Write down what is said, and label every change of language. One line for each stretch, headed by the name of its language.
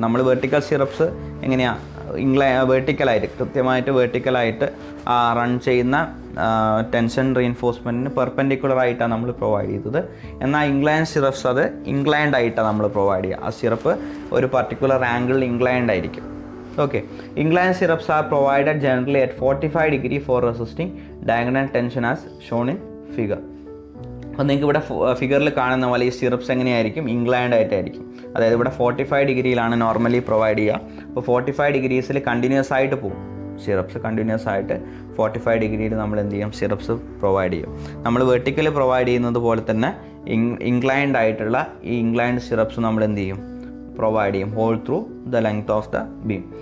Malayalam: നമ്മൾ vertical syrups എങ്ങനെയാണ്, വെർട്ടിക്കലായിട്ട് കൃത്യമായിട്ട് വെർട്ടിക്കലായിട്ട് റൺ ചെയ്യുന്ന ടെൻഷൻ റീഇൻഫോഴ്സ്മെൻറ്റിന് പെർപെൻഡിക്കുലർ ആയിട്ടാണ് നമ്മൾ പ്രൊവൈഡ് ചെയ്തത്. എന്നാൽ ഇൻക്ലൈൻഡ് സിറപ്സ് അത് ഇൻക്ലൈൻഡ് ആയിട്ടാണ് നമ്മൾ പ്രൊവൈഡ് ചെയ്യുക. ആ സിറപ്പ് ഒരു പർട്ടിക്കുലർ ആംഗിളിൽ ഇൻക്ലൈൻഡ് ആയിരിക്കും.
English: Okay, inclined syrups are provided generally at 45 degree for resisting diagonal tension as shown in figure.
Malayalam: അപ്പോൾ നിങ്ങൾക്ക് ഇവിടെ ഫിഗറിൽ കാണുന്ന പോലെ ഈ സിറപ്സ് എങ്ങനെയായിരിക്കും, ഇൻക്ലൈൻഡ് ആയിട്ടായിരിക്കും. അതായത് ഇവിടെ 45 ഡിഗ്രിയിലാണ് നോർമലി പ്രൊവൈഡ് ചെയ്യുക. അപ്പോൾ 45 ഡിഗ്രീസിൽ കണ്ടിന്യൂസ് ആയിട്ട് പോകും സിറപ്സ്, കണ്ടിന്യൂസ് ആയിട്ട് 45 ഡിഗ്രിയിൽ നമ്മൾ എന്ത് ചെയ്യും, സിറപ്സ് പ്രൊവൈഡ് ചെയ്യും. നമ്മൾ വെർട്ടിക്കലി പ്രൊവൈഡ് ചെയ്യുന്നത് പോലെ തന്നെ ഇൻക്ലൈൻഡ് ആയിട്ടുള്ള ഈ ഇൻക്ലൈൻഡ് സിറപ്സ് നമ്മൾ എന്ത് ചെയ്യും, പ്രൊവൈഡ് ചെയ്യും
English: Hole through the length of the beam.